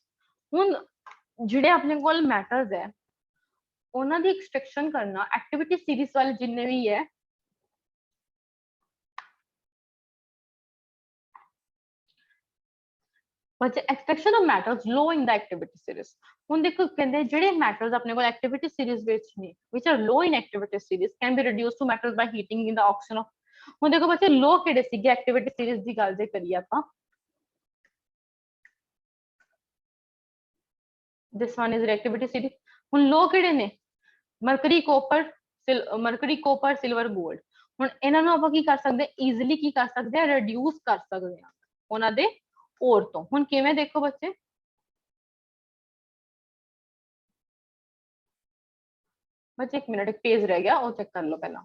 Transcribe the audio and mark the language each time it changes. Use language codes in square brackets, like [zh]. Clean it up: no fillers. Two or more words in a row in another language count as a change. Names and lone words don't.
[pa] ਹੁਣ ਜਿਹੜੇ ਆਪਣੇ ਕੋਲ ਮੈਟਲਸ ਹੈ ਉਹਨਾਂ ਦੀ ਐਕਸਟ੍ਰੈਕਸ਼ਨ ਕਰਨਾ [en] activity series [pa] ਵਾਲੇ ਜਿੰਨੇ ਵੀ ਹੈ, ਬੱਚੇ [en] extraction of metals low in the activity series. [pa] ਹੁਣ ਦੇਖੋ ਕਹਿੰਦੇ ਜਿਹੜੇ ਮੈਟਲਸ ਆਪਣੇ ਕੋਲ [en] activity series [pa] ਵਿੱਚ ਨੇ, [en] which are low in activity series can be reduced to metals by heating in the oxidation of। [pa] ਹੁਣ ਦੇਖੋ ਬੱਚੇ ਲੋ ਕਿਹੜੇ ਸੀਗੇ [en] activity series [pa] ਦੀ ਗੱਲ ਜੇ ਕਰੀਏ ਆਪਾਂ, [en] this one is reactivity series। [pa] ਹੁਣ ਲੋ ਕਿਹੜੇ ਨੇ, [en] mercury copper silver gold. [pa] ਹੁਣ ਇਹਨਾਂ ਨੂੰ ਆਪਾਂ ਕੀ ਕਰ ਸਕਦੇ ਹਾਂ, ਈਜ਼ੀਲੀ ਕੀ ਕਰ ਸਕਦੇ ਹਾਂ, ਰਿਡਿਊਸ ਕਰ ਸਕਦੇ ਹਾਂ ਉਹਨਾਂ ਦੇ ਔਰ ਤੋਂ। ਹੁਣ ਕਿਵੇਂ, ਦੇਖੋ ਬੱਚੇ, ਬੱਚੇ ਇੱਕ ਮਿੰਟ, ਇੱਕ ਪੇਜ ਰਹਿ ਗਿਆ ਉਹ ਚੈੱਕ ਕਰ ਲਓ ਪਹਿਲਾਂ।